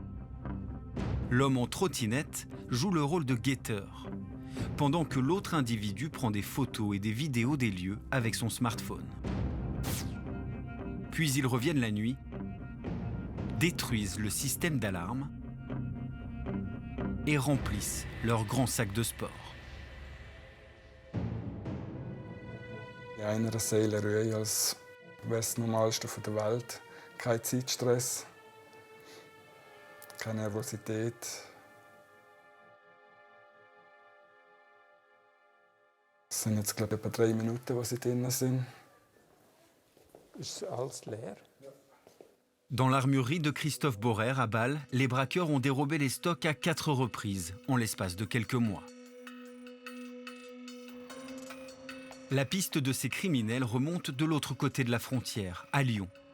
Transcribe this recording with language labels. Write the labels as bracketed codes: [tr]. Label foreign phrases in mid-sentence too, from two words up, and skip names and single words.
[fr] L'homme en trottinette joue le rôle de guetteur, pendant que l'autre individu prend des photos et des vidéos des lieux avec son smartphone. Puis ils reviennent la nuit, détruisent le système d'alarme et remplissent leur grand sac de sport. [de] In einer Seele ruhe als wäre das Normalste der Welt. Kein Zeitstress, keine Nervosität. Es sind jetzt, glaube ich, etwa 3 Minuten, wo sie drin sind. Ist alles leer? [fr] Dans l'armurerie de Christophe Borrer à Bâle, les braqueurs ont dérobé les stocks à 4 reprises en l'espace de quelques mois. La piste de ces criminels remonte de l'autre côté de la frontière, à Lyon.